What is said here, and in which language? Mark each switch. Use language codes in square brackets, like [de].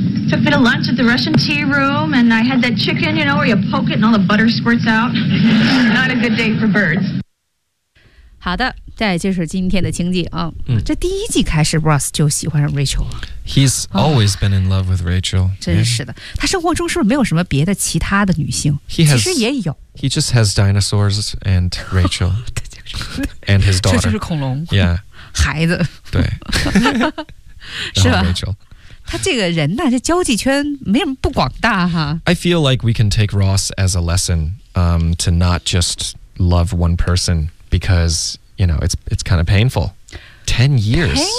[en] Took me to lunch at the Russian tea room, and I had that chicken, you know, where you poke it and all the butter squirts out. Not a good day for birds. [zh] 好的，这就是今天的情景啊。这第一季开始 ，Ross 就喜欢上 Rachel 了。 [en] He's always been in love with Rachel. [zh] 真是的，他生活中是不是没有什么别的其他的女性？其实也有。 [en] He just has dinosaurs and Rachel. And his daughter. [zh] 这就是恐龙。 [en] Yeah. [zh] 孩子对是吧 Rachel 他这个人呢、啊、这交际圈没什么不广大哈 [en] I feel like we can take Ross as a lesson to not just love one person because you know it's kind of painful 10 years